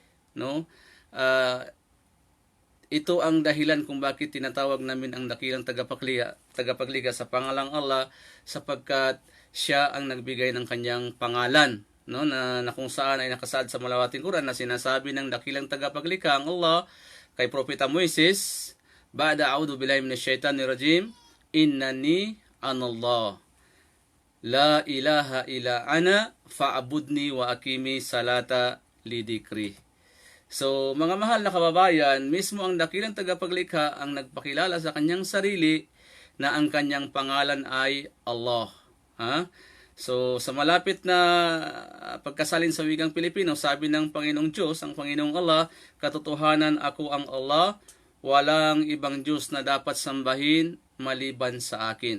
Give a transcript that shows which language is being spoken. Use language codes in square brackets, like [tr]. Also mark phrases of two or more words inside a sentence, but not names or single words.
[tl] ito ang dahilan kung bakit tinatawag namin ang dakilang tagapaglikha sa pangalang Allah, sapagkat siya ang nagbigay ng kanyang pangalan, na kung saan ay nakasaad sa malawating Quran na sinasabi ng dakilang tagapaglikha ang Allah kay Propeta Moises, [ar] بعد أعوذ بالله من الشيطان الرجيم إنني أنا الله. لا إله إلا أنا فاعبدني وأقم الصلاة لذكري. [tl] So, mga mahal na kababayan, mismo ang dakilang tagapaglikha ang nagpakilala sa kanyang sarili na ang kanyang pangalan ay Allah. Ha? So, sa malapit na pagkasalin sa wikang Pilipino, sabi ng Panginoong Diyos, ang Panginoong Allah, katotohanan ako ang Allah, walang ibang Diyos na dapat sambahin maliban sa akin.